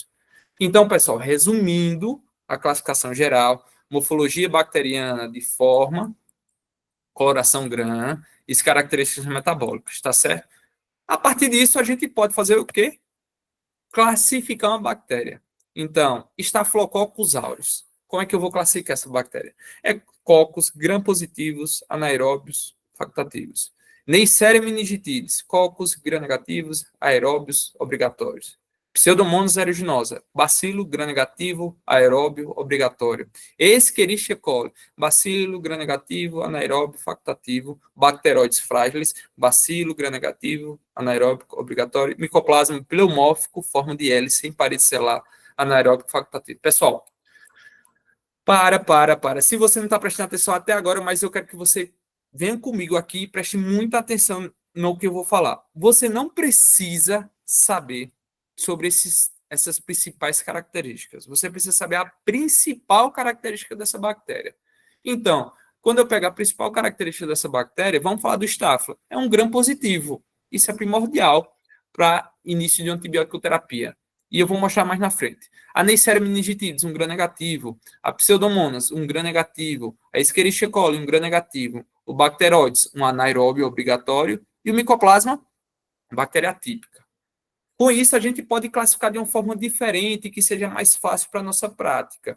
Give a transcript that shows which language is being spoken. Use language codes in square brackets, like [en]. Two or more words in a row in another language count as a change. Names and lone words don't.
[pt] Então, pessoal, resumindo a classificação geral, morfologia bacteriana de forma, coloração gram e as características metabólicas, tá certo? A partir disso, a gente pode fazer o quê? Classificar uma bactéria. Então, Staphylococcus aureus. Como é que eu vou classificar essa bactéria? É cocos gram-positivos, anaeróbios, facultativos. Neisseria meningitidis, cocos gram-negativos, aeróbios, obrigatórios. Pseudomonas aeruginosa, bacilo gram-negativo, aeróbio, obrigatório. Escherichia coli, bacilo gram-negativo, anaeróbio, facultativo. Bacteroides frágiles, bacilo gram-negativo, anaeróbico, obrigatório. Micoplasma pleomórfico, forma de hélice, em parede celular, anaeróbico, facultativo. Pessoal, para. Se você não está prestando atenção até agora, mas eu quero que você venha comigo aqui e preste muita atenção no que eu vou falar. Você não precisa saber sobre esses essas principais características. Você precisa saber a principal característica dessa bactéria. Então, quando eu pegar a principal característica dessa bactéria, vamos falar do Staphylo. É um gram positivo. Isso é primordial para início de antibiótico terapia. E eu vou mostrar mais na frente. A Neisseria meningitidis, um gram negativo. A Pseudomonas, um gram negativo. A Escherichia coli, um gram negativo. O Bacteroides, um anaeróbio obrigatório. E o Mycoplasma, bactéria atípica. Com isso, a gente pode classificar de uma forma diferente, que seja mais fácil para a nossa prática.